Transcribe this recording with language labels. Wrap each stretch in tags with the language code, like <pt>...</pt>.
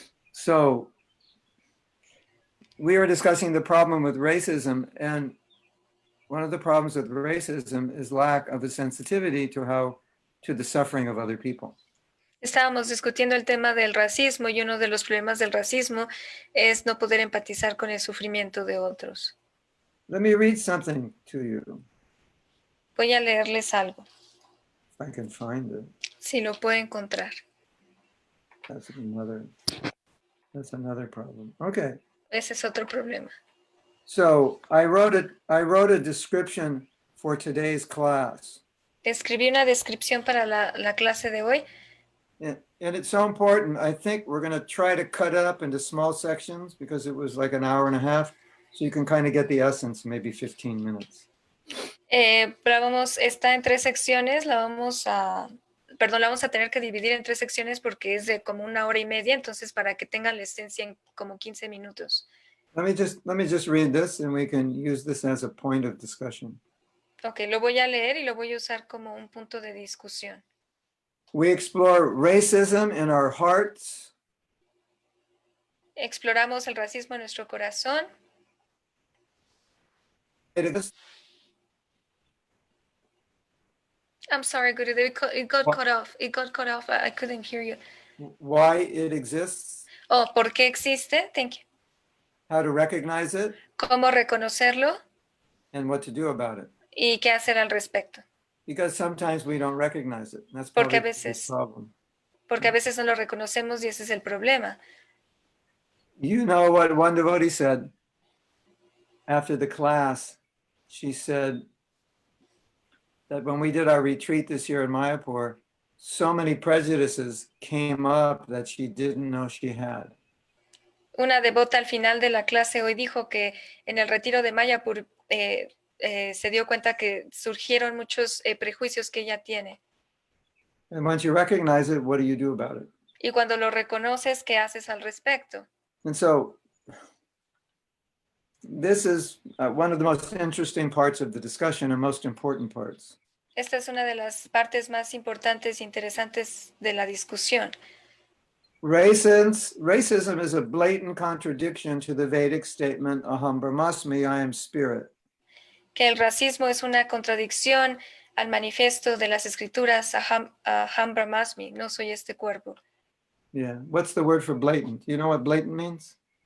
<en>So we were discussing the problem with racism, and one of the problems with racism is lack of a sensitivity to the suffering of other people.</en> <es>Estábamos discutiendo el tema del racismo y uno de los problemas del racismo es no poder empatizar con el sufrimiento de otros.</es> <en>Let me read something to you.</en> <es>Voy a leerles algo.</es> <en>If I can find it.</en> <es>Si lo puedo encontrar.</es> <en>That's another problem. Okay.</en> <es>Ese es otro problema.</es> <en>So I wrote a description for today's class.</en> <es>Escribí una descripción para la clase de hoy.</es> <en>And it's so important. I think we're going to try to cut it up into small sections because it was like an hour and a half. So you can kind of get the essence, maybe 15 minutes.</en> <es>Pero está en 3 secciones, la vamos a tener que dividir en 3 secciones porque es de como 1 hora y media, entonces para que tengan la esencia en como 15 minutos.</es> <en>Let me just read this and we can use this as a point of discussion.</en> <es>Okay, lo voy a leer y lo voy a usar como un punto de discusión.</es> <en>We explore racism in our hearts.</en> <es>Exploramos el racismo en nuestro corazón.</es> <en>I'm sorry, Guru, it got cut off. It got cut off. I couldn't hear you. Why it exists.</en> <es>Oh, ¿por qué existe?</es> <en>Thank you. How to recognize it.</en> <es>Cómo reconocerlo.</es> <en>And what to do about it.</en> <es>Y qué hacer al respecto.</es> <en>Because sometimes we don't recognize it. That's</en> <es>porque a</es> <en>the problem.</en> <es>Porque a veces no lo reconocemos y ese es el problema.</es> <en>You know what one devotee said after the class? She said that when we did our retreat this year in Mayapur, so many prejudices came up that she didn't know she had.</en> <es>Una devota al final de la clase hoy dijo que en el retiro de Mayapur se dio cuenta que surgieron muchos prejuicios que ella tiene.</es> <en>And once you recognize it, what do you do about it?</en> <es>Y cuando lo reconoces, ¿qué haces al respecto?</es> <en>And so this is one of the most interesting parts of the discussion and most important parts.</en> <es>Esta es una de las partes más importantes e interesantes de la discusión.</es> <en>Racism is a blatant contradiction to the Vedic statement, Aham Brahmasmi, I am spirit.</en> <es>Que el racismo es una contradicción al manifiesto de las escrituras, Aham Brahmasmi, no soy este cuerpo.</es> <en>Yeah. What's the word for blatant? Do you know what blatant means?</en>